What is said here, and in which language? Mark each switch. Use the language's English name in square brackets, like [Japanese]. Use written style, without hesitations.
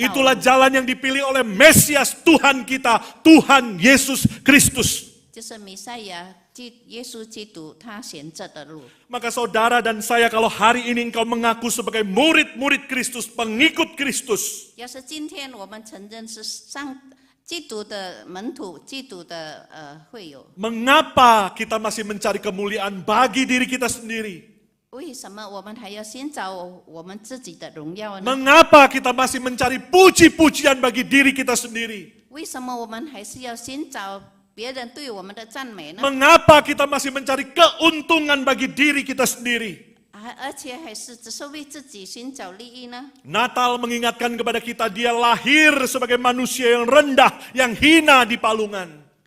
[Indonesian] Itulah [Chinese] 路， [Indonesian] jalan yang dipilih oleh Mesias Tuhan kita, Tuhan Yesus Kristus. [Chinese] 就是弥赛亚耶稣基督他选择的路。 [Indonesian] Maka saudara dan saya kalau hari ini engkau mengaku sebagai murid-murid Kristus, pengikut Kristus. [Chinese] 要是今天我们承认是基督的门徒，基督的会友， [Indonesian] Mengapa kita masih mencari kemuliaan bagi diri kita sendiri? [Chinese] 为什么我们还要寻找我们自己的荣耀呢？ [Indonesian] Mengapa kita masih mencari puji-pujian bagi diri kita sendiri? [Chinese] 为什么我们还是要寻找别人对我们的赞美呢？ [Indonesian] Mengapa kita masih mencari keuntungan bagi diri kita sendiri? [Chinese] 而且还是只是为自己寻找利益呢？ [Indonesian] Natal mengingatkan kepada kita dia lahir sebagai manusia yang rendah, yang hina di palungan.